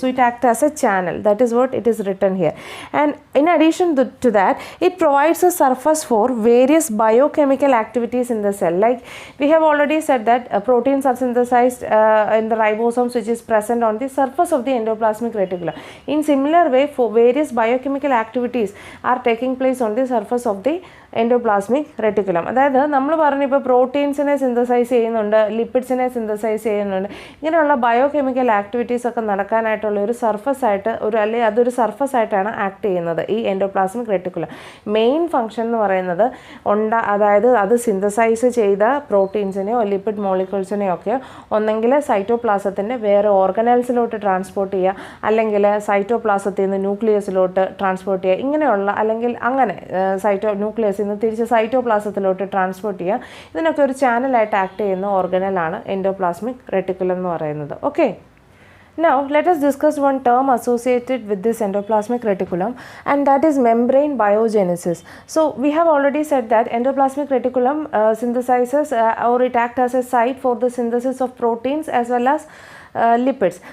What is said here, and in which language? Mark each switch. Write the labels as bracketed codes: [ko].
[en] So it acts as a channel. That is what it is written here. And in addition to that, it provides a surface for various biochemical activities in the cell. Like we have already said that proteins are synthesized in the ribosomes which is present on the surface of the endoplasmic reticulum. In similar way, for various biochemical activities are taking place on the surface of the endoplasmic reticulum. [ml] അതായത് നമ്മൾ പറഞ്ഞു ഇപ്പോൾ പ്രോട്ടീൻസിനെ synthesise ചെയ്യുന്നുണ്ട്, ലിപ്പിഡ്സിനെ synthesise ചെയ്യുന്നുണ്ട്, ഇങ്ങനെയുള്ള biochemical activities ഒക്കെ നടക്കാനായിട്ടുള്ള ഒരു surface ആയിട്ട് അല്ലെങ്കിൽ അതൊരു സർഫസ് ആയിട്ടാണ് ആക്ട് ചെയ്യുന്നത് ഈ എൻഡോപ്ലാസ്മിക് റെറ്റിക്കുലം. മെയിൻ ഫംഗ്ഷൻ എന്ന് പറയുന്നത് അതായത് അത് സിന്തസൈസ് ചെയ്ത പ്രോട്ടീൻസിനെയോ ലിപ്പിഡ് മോളിക്യൂൾസിനെയോ ഒക്കെ ഒന്നെങ്കിൽ സൈറ്റോപ്ലാസത്തിൻ്റെ വേറെ ഓർഗനൽസിലോട്ട് ട്രാൻസ്പോർട്ട് ചെയ്യുക, അല്ലെങ്കിൽ സൈറ്റോപ്ലാസത്തിൽ നിന്ന് ന്യൂക്ലിയസിലോട്ട് ട്രാൻസ്പോർട്ട് ചെയ്യുക, ഇങ്ങനെയുള്ള അല്ലെങ്കിൽ അങ്ങനെ ന്യൂക്ലിയസിൽ നിന്ന് തിരിച്ച് സൈറ്റോപ്ലാസത്തിലോട്ട് ട്രാൻസ്പോർട്ട് ചെയ്യുക. ഇതിനൊക്കെ ഒരു ചാനലായിട്ട് ആക്ട് ചെയ്യുന്ന ഓർഗനലാണ് എൻഡോപ്ലാസ്മിക് റെറ്റിക്കുലം എന്ന് പറയുന്നത്. [en] Okay, now let us discuss one term associated with this endoplasmic reticulum, and that is membrane biogenesis. So we have already said that endoplasmic reticulum synthesizes or it acts as a site for the synthesis of proteins as well as lipids.